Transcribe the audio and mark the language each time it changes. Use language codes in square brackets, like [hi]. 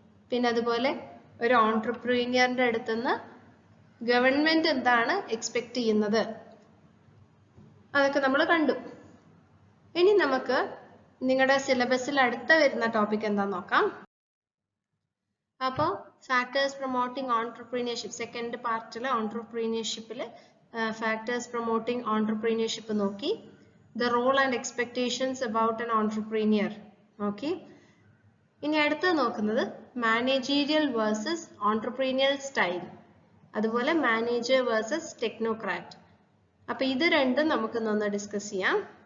[ml] പിന്നെ അതുപോലെ ഒരു ഓൺട്രപ്രീനിയറിന്റെ അടുത്തുനിന്ന് ഗവൺമെന്റ് എന്താണ് എക്സ്പെക്ട് ചെയ്യുന്നത് അതൊക്കെ നമ്മൾ കണ്ടു. ഇനി നമുക്ക് നിങ്ങളുടെ സിലബസിൽ അടുത്ത വരുന്ന ടോപ്പിക് എന്താന്ന് നോക്കാം. അപ്പോൾ factors promoting ഓൺട്രപ്രീനിയർഷിപ്പ് second പാർട്ടിലെ ഓൺട്രപ്രീനിയർഷിപ്പിൽ factors promoting ഓൺട്രപ്രീനിയർഷിപ്പ് നോക്കി. [en] The role and expectations about an entrepreneur. Okay. [ml] ഇനി അടുത്തത് നോക്കുന്നത് മാനേജീരിയൽ വേഴ്സസ് ഓൺട്രപ്രീനിയർ സ്റ്റൈൽ, അതുപോലെ മാനേജർ വേഴ്സസ് ടെക്നോക്രാറ്റ്. അപ്പൊ ഇത് രണ്ടും നമുക്ക് ഒന്ന് ഡിസ്കസ് ചെയ്യാം.